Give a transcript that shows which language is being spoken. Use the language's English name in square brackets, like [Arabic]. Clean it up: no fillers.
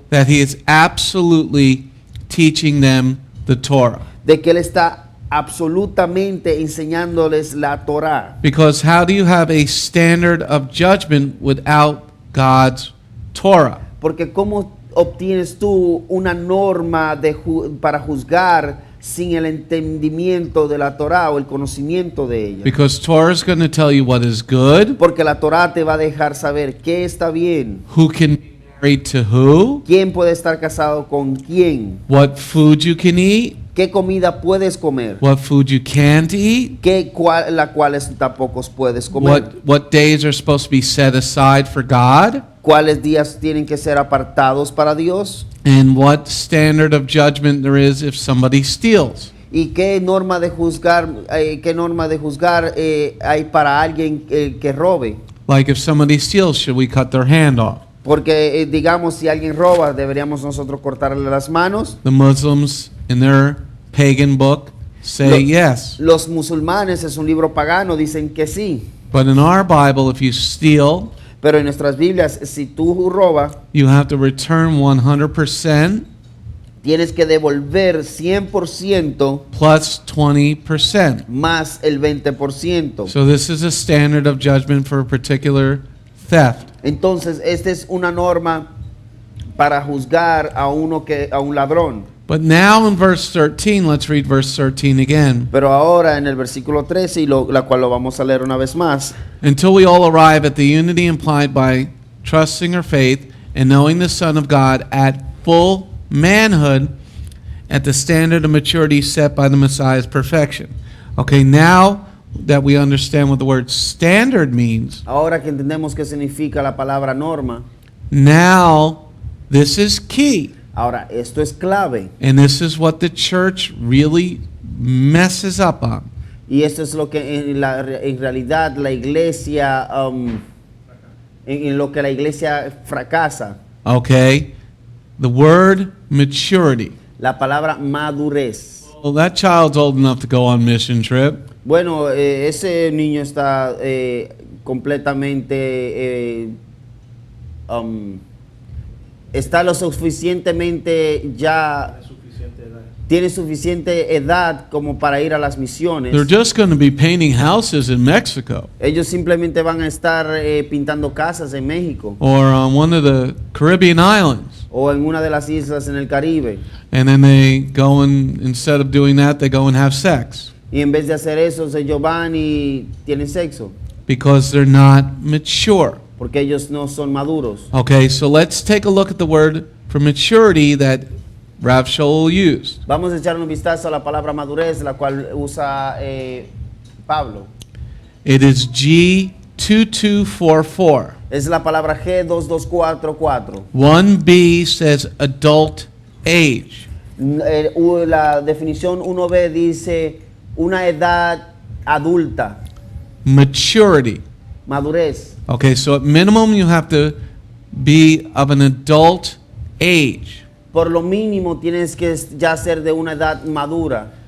[English] that he is absolutely teaching them the Torah. [Spanish] de que él está absolutamente enseñándoles la Torá. [English] Because how do you have a standard of judgment without God's Torah? [Spanish] Porque ¿cómo obtienes tú una norma para juzgar sin el entendimiento de la Torá o el conocimiento de ella? [English] Because Torah is going to tell you what is good, [Spanish] Porque la Torá te va a dejar saber qué está bien, [English] who can be married to who, [Spanish] quién puede estar casado con quién, [English] what food you can eat, [Spanish] qué comida puedes comer, [English] what food you can't eat, [Spanish] la cuales tampoco puedes comer, [English] what days are supposed to be set aside for God, [Spanish] cuáles días tienen que ser apartados para Dios, [English] and what standard of judgment there is if somebody steals. [Spanish] y qué norma de juzgar, hay para alguien que robe. [English] Like if somebody steals, should we cut their hand off? [Spanish] Porque digamos, si alguien roba, deberíamos nosotros cortarle las manos. [English] The Muslims in their pagan book say yes. [Spanish] Los musulmanes, es un libro pagano, dicen que sí. [English] But in our Bible, if you steal, [Spanish] Pero en nuestras Biblias, si tú robas, [English] you have to return 100% [Spanish] tienes que devolver 100% [English] plus 20%. [Spanish] más el 20%. [English] So this is a standard of judgment for a particular theft. [Spanish] Entonces, esta es una norma para juzgar a un ladrón. [English] But now in verse 13, let's read verse 13 again. [Spanish] Pero ahora en el versículo 13, la cual lo vamos a leer una vez más. [English] Until we all arrive at the unity implied by trusting our faith and knowing the Son of God at full manhood, at the standard of maturity set by the Messiah's perfection. Okay, now that we understand what the word standard means, [Spanish] Ahora que entendemos qué significa la palabra norma, [English] now this is key. [Spanish] ahora esto es clave. [English] And this is what the church really messes up on. [Spanish] Y esto es lo que en realidad la iglesia, en lo que la iglesia fracasa. [English] Okay? The word maturity. [Spanish] La palabra madurez. [English] Well, that child's old enough to go on mission trip. [Spanish] Bueno, ese niño está completamente, está lo suficientemente ya, tiene suficiente edad como para ir a las misiones. [English] They're just going to be painting houses in Mexico [Spanish] Ellos simplemente van a estar pintando casas en México [English] or on one of the Caribbean islands. [Spanish] o en una de las islas en el Caribe. [English] And then they go and, instead of doing that, they go and have sex [Spanish] Y en vez de hacer eso, ellos van y tienen sexo, [English] because they're not mature. [Spanish] porque ellos no son maduros. [English] Okay, so let's take a look at the word for maturity that Rav Sha'ul used. [Spanish] Vamos a echar un vistazo a la palabra madurez, la cual usa Pablo. [English] It is G2244. [Spanish] Es la palabra G2244. [English] 1B says adult age. [Spanish] La definición 1B dice una edad adulta, [English] Maturity. [Spanish] madurez. [English] Okay, so at minimum you have to be of an adult age [Spanish] Por lo mínimo tienes que ya ser de una edad madura